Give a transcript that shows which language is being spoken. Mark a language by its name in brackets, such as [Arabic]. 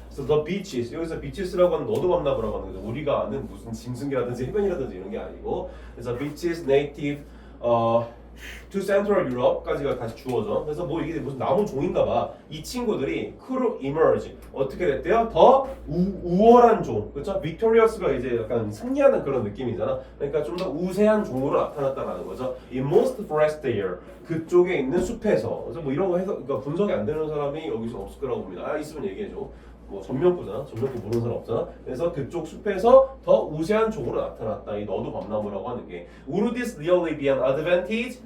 [Korean] 그래서 the beaches 여기서 beaches라고 하는 너도 만나보라고 하는 거죠. 우리가 아는 무슨 짐승이라든지 해변이라든지 이런 게 아니고 그래서 [English] beaches native to Central Europe [Korean] 까지가 다시 주어져. 그래서 뭐 이게 무슨 나무 종인가 봐. 이 친구들이 [English] could emerge [Korean] 어떻게 됐대요? 더 우월한 종. 그렇죠? victorious가 이제 약간 승리하는 그런 느낌이잖아. 그러니까 좀 더 우세한 종으로 나타났다라는 거죠. [English] In most forest there [Korean] 그쪽에 있는 숲에서. 그래서 뭐 이런 거 해서 그러니까 분석이 안 되는 사람이 여기서 없을 거라고 봅니다. 있으면 얘기해 줘. 뭐 전면부잖아. 전면부 모르는 사람 없잖아. 그래서 그쪽 숲에서 더 우세한 쪽으로 나타났다. 이 너도 밤나무라고 하는 게. [English] Would this really be an advantage?